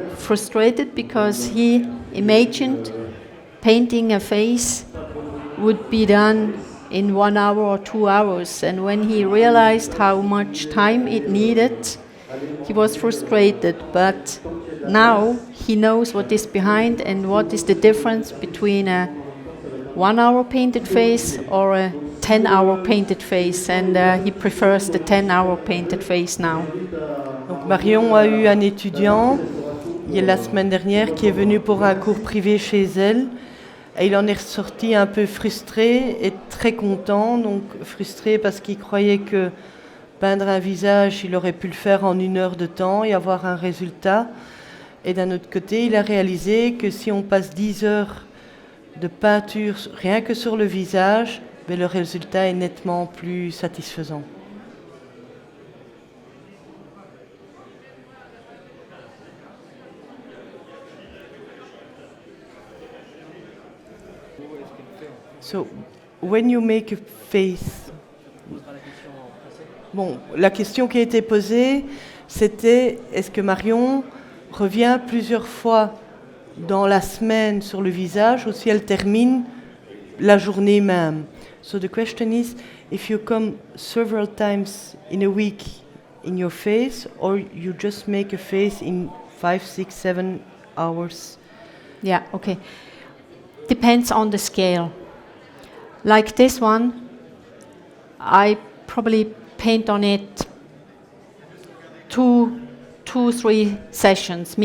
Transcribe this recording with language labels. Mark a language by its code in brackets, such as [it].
[en] Frustrated because he imagined painting a face would be done in 1 hour or 2 hours, and when he realized how much time it needed, he was frustrated. But now he knows what is behind and what is the difference between a 1 hour painted face or a 10-hour painted face, and he prefers the 10-hour painted face now. [fr] Donc Marion a eu un étudiant la semaine dernière qui est venu pour un cours privé chez elle, et il en est ressorti un peu frustré et très content. Donc frustré parce qu'il croyait que peindre un visage, il aurait pu le faire en 1 heure de temps et avoir un résultat. Et d'un autre côté, il a réalisé que si on passe 10 heures de peinture rien que sur le visage, mais le résultat est nettement plus satisfaisant. [en] So, when you make a face... [fr] Bon, la question qui a été posée, c'était est-ce que Marion revient plusieurs fois dans la semaine sur le visage ou si elle termine la journée même. [en] So the question is if you come several times in a week in your face or you just make a face in 5, 6, 7 hours. Yeah, okay. Depends on the scale. Like this one, I probably paint on it 2-3 sessions.